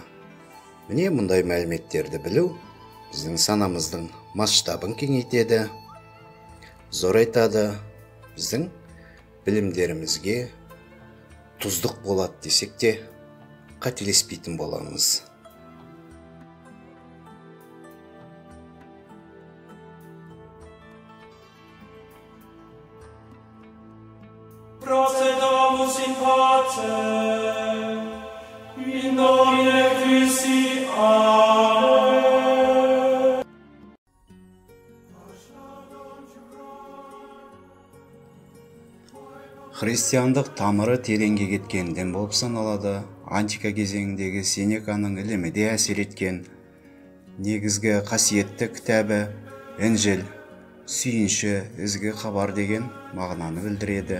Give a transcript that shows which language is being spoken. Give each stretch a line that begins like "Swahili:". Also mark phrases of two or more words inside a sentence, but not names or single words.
Kazakh: Міне мұндай мәліметтерді білу біздің санамыздың масштабын кеңейтеді, зорайтады, біздің білімдерімізге тұздық болады десек те қателеспейтін боламыз.
Latin: Procedamus in pace, in nomine Christi. Amen.
Kazakh: Христиандық тамыры тереңге кеткен дін болып саналады. Антика кезеңіндегі Сенеканың ілімі де әсер еткен. Негізгі қасиетті кітабы Інжіл, сүйінші, ізгі хабар деген мағынаны білдіреді.